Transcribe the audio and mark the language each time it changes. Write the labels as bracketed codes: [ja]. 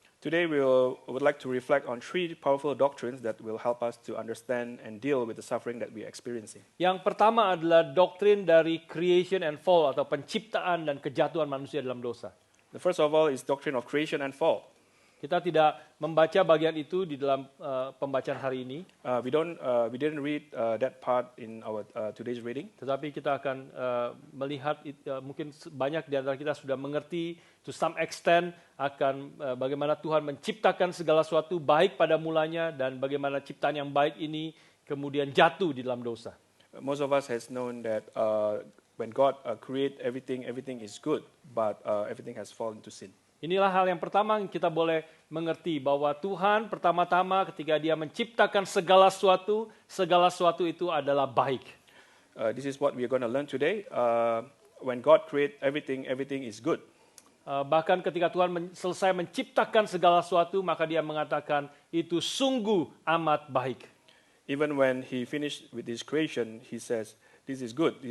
[en] Today we would like to reflect on 3 powerful doctrines that will help us to understand and deal with the suffering that we are experiencing. [id] Yang pertama adalah doktrin dari [en] creation and fall [id] atau penciptaan dan kejatuhan manusia dalam dosa. [en] The first of all is doctrine of creation and fall. [id] Kita tidak membaca bagian itu di dalam pembacaan hari ini. [en] We didn't read that part in our today's reading. [id] Tetapi kita akan melihat mungkin banyak di antara kita sudah mengerti [en] to some extent [id] akan bagaimana Tuhan menciptakan segala sesuatu baik pada mulanya dan bagaimana ciptaan yang baik ini kemudian jatuh di dalam dosa. [en] Most of us has known that when God create everything is good, but everything has fallen to sin. [id] Inilah hal yang pertama yang kita boleh mengerti, bahwa Tuhan pertama-tama ketika Dia menciptakan segala sesuatu itu adalah baik. [en] This is what we are going to learn today. When God create everything is good. [id] Bahkan ketika Tuhan selesai menciptakan segala sesuatu, maka Dia mengatakan itu sungguh amat baik. [en] Even when He finished with His creation, He says, "This is good.